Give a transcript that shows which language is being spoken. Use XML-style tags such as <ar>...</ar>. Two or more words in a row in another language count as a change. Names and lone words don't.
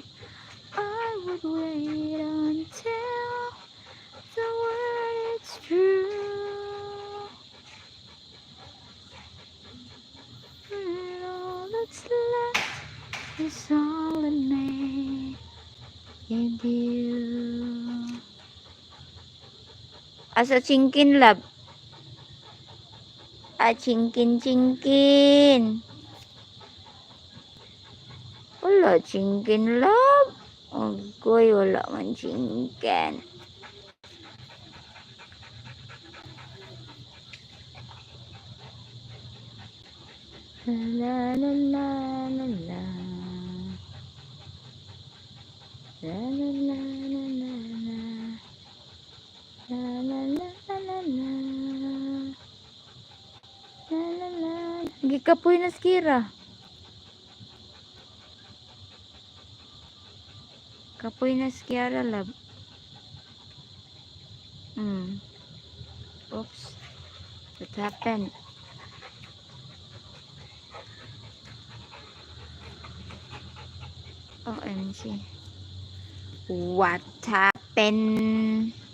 <en>I would wait until the word is true. And all that's left is all in me and you.</en> <ceb>Asa chingkin lab? Chingkin. Wala chingkin lab. Agoy, wala man chingkin. La la la la la. La la la la la la. La la la la la. La la la. Gikapoy na skira. Kapoy na skira lab.</ceb> <en>Oops. What happened? OMG. What happened?</en>